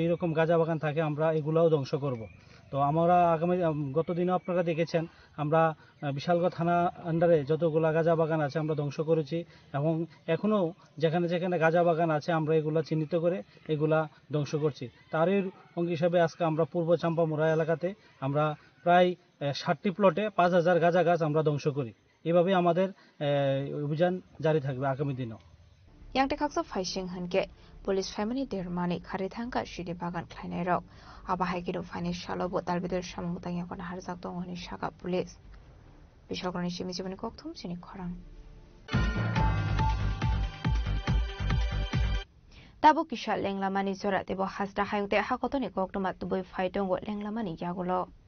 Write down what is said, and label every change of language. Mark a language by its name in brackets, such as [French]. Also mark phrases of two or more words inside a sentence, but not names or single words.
[Bangla] এরকম গাঁজা বাগান থাকে আমরা এগুলাও ধ্বংস করব তো আমরা আগামী গত দিনও আপনারা দেখেছেন আমরা বিশালগড় থানা আন্ডারে যতগুলা গাঁজা বাগান আছে আমরা ধ্বংস করেছি এবং এখনও যেখানে যেখানে গাঁজা বাগান আছে আমরা এগুলা চিহ্নিত করে এগুলা ধ্বংস করছি তারই অঙ্গ হিসাবে আজকে আমরা পূর্ব চাম্পামোড়া এলাকাতে আমরা প্রায় 60টি প্লটে 5000 গাঁজা গাছ আমরা ধ্বংস করি এভাবে আমাদের অভিযান জারি থাকবে আগামী দিনও [Kok Borok] yang tekakso faising hanke police family dermani khare thangka shide bagan khlainai rok aba haigiro financial bo dalbidel samungtang yakon harjak tongoni shaka police বিশালগড়ের সিমি জীবনে kokthum chini khorang tabo kisha lenglamani jora debo hasda hayute hakotoni koktoma tuboi phaitongo lenglamani yagulo